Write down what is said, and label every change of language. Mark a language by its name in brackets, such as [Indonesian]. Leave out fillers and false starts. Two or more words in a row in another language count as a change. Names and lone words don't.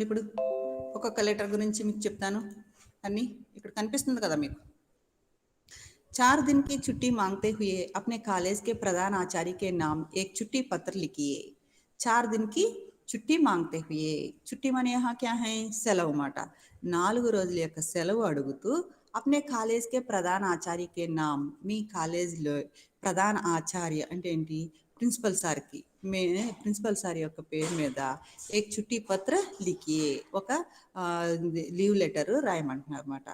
[Telugu] ఇప్పుడు ఒక్కొక్క లెటర్ గురించి మీకు చెప్తాను అన్నీ. ఇక్కడ కనిపిస్తుంది కదా మీకు. [Hindi] 4 दिन की छुट्टी मांगते हुए अपने कॉलेज के प्रधान आचार्य के नाम एक छुट्टी पत्र लिखिए। 4 दिन की छुट्टी मांगते हुए. చుట్టి మన यहाँ क्या है? [Telugu] సెలవు మాట. 4 రోజుల యొక్క సెలవు అడుగుతూ [Hindi] अपने कॉलेज के प्रधान आचार्य के नाम, [Telugu] మీ కాలేజ్లో ప్రధాన ఆచార్య అంటే ఏంటి? [English] principal sir, [Telugu] మే [English] principal sir [Telugu] యొక్క పేరు మీద [Hindi] एक छुट्टी पत्र लिखिए, [Telugu] ఒక [English] leave letter [Telugu] రాయమంటున్నారు అన్నమాట.